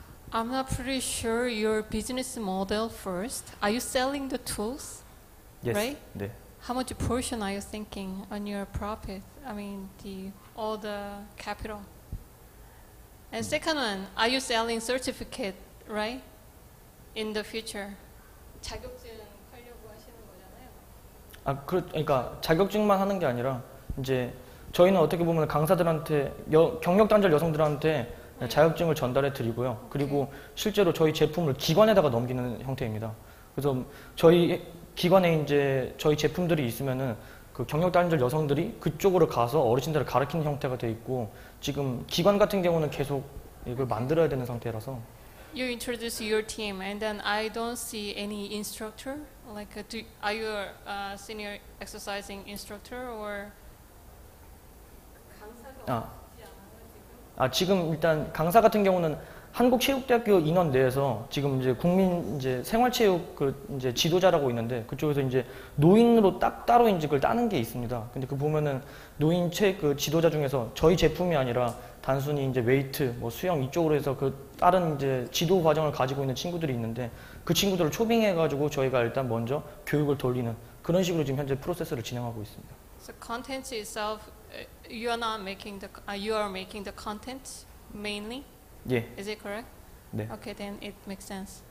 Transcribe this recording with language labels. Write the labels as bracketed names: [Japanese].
[English] I'm not pretty sure your business model first. Are you selling the tools? Yes. Right? [Korean] 네. [English] How much portion are you thinking on your profit? I mean, all the capital. And second one, are you selling certificate, right? In the future. [Korean] 자격증 팔려고 하시는 거잖아요. 그러니까 자격증만 하는 게 아니라 이제 저희는 어떻게 보면 강사들한테 경력 단절 여성들한테 자격증을 전달해 드리고요. 그리고 실제로 저희 제품을 기관에다가 넘기는 형태입니다. 그래서 저희 기관에 이제 저희 제품들이 있으면은 그 경력 단절 여성들이 그쪽으로 가서 어르신들을 가르치는 형태가 돼 있고 지금 기관 같은 경우는 계속 이걸 만들어야 되는 상태라서. [English] You introduce your team, and then I don't see any instructor. Like, are you a senior exercising instructor or? [Korean] 지금 일단 강사 같은 경우는 한국체육대학교 인원 내에서 지금 이제 국민 이제 생활체육 이제 지도자라고 있는데 그쪽에서 이제 노인으로 따로 이제 그걸 따는 게 있습니다. 근데 그 보면은 노인 지도자 중에서 저희 제품이 아니라 단순히 이제 웨이트, 뭐 수영 이쪽으로 해서 다른 이제 지도 과정을 가지고 있는 친구들이 있는데 그 친구들을 초빙해가지고 저희가 일단 먼저 교육을 돌리는 그런 식으로 지금 현재 프로세스를 진행하고 있습니다. [English] So content itself, you are not making you are making the content mainly. [Korean] 예. [English] Is it correct? [Korean] 네. [English] Okay, then it makes sense.